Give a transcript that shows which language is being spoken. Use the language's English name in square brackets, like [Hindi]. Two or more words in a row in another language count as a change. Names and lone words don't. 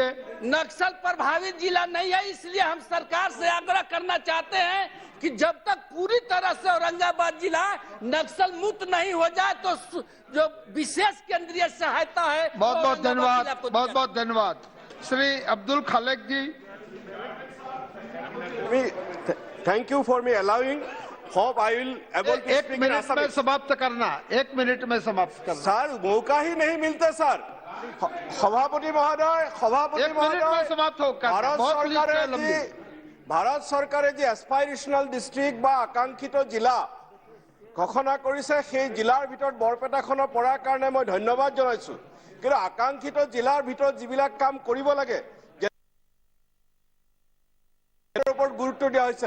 [Hindi] नक्सल प्रभावित जिला नहीं है, इसलिए हम सरकार से आग्रह करना चाहते हैं कि जब तक पूरी तरह से औरंगाबाद जिला नक्सल मुक्त नहीं हो जाए तो जो विशेष केंद्रीय सहायता है। बहुत बहुत धन्यवाद, बहुत बहुत धन्यवाद। श्री अब्दुल खालेक जी, [English] Thank you for me allowing. Hope I will able to [Hindi] 1 मिनट में समाप्त करना, 1 मिनट में समाप्त करना। सर मौका ही नहीं मिलता सर। सभापति महोदय, सभापति महोदय, समाप्त हो। [Assamese] ভারত সরকারে যে [English] aspirational district [Assamese] বা আকাংক্ষিত জিলা ঘোষণা কৰিছে, সেই জিলাৰ ভিতৰত বৰপেটাখনৰ পৰাৰ কাৰণে মই ধন্যবাদ জনাইছো। কিন্তু আকাংক্ষিত জিলাৰ ভিতৰত যিবিলাক কাম কৰিব লাগে ওপৰত গুৰুত্ব দিয়া হৈছে।